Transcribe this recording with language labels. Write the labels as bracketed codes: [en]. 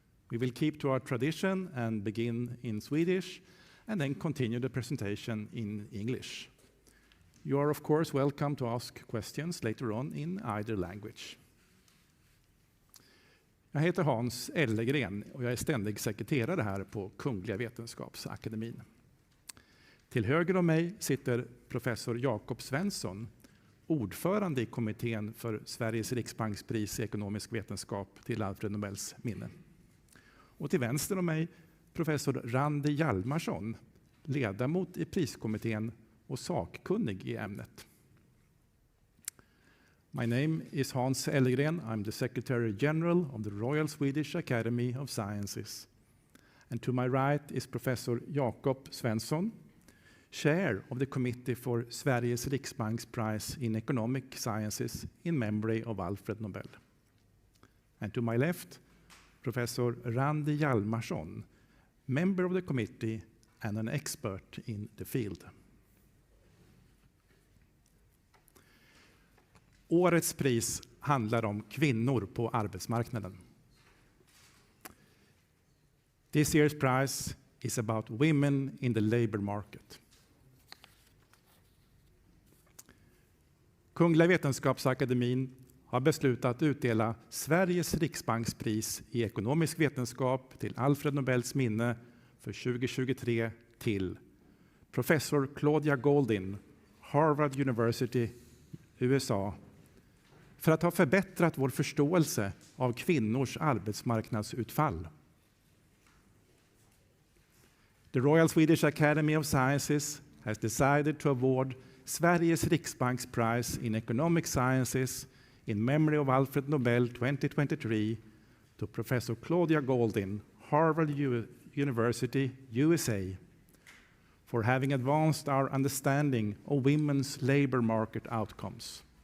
[en] We will keep to our tradition and begin in Swedish and then continue the presentation in English. You are of course welcome to ask questions later on in either language. [sv] Jag heter Hans Ellegren och jag är ständig sekreterare här på Kungliga Vetenskapsakademin. Till höger om mig sitter professor Jakob Svensson, ordförande i kommittén för Sveriges Riksbankspris i ekonomisk vetenskap till Alfred Nobels minne. Och till vänster om mig professor Randi Hjalmarsson, ledamot i priskommittén och sakkunnig i ämnet. [en] My name is Hans Ellegren. I'm the Secretary General of the Royal Swedish Academy of Sciences. And to my right is Professor Jakob Svensson, Chair of the Committee for Sveriges Riksbankspris in Economic Sciences in memory of Alfred Nobel. And to my left, Professor Randi Hjalmarsson, member of the committee and an expert in the field. [sv] Årets pris handlar om kvinnor på arbetsmarknaden. [en] This year's prize is about women in the labor market. [sv] Kungliga Vetenskapsakademin har beslutat utdela Sveriges Riksbankspris i ekonomisk vetenskap till Alfred Nobels minne för 2023 till professor Claudia Goldin, Harvard University, USA, för att ha förbättrat vår förståelse av kvinnors arbetsmarknadsutfall. [en] The Royal Swedish Academy of Sciences has decided to award Sveriges Riksbankspris in economic sciences in memory of Alfred Nobel 2023 to Professor Claudia Goldin, Harvard University, USA, for having advanced our understanding of women's labor market outcomes.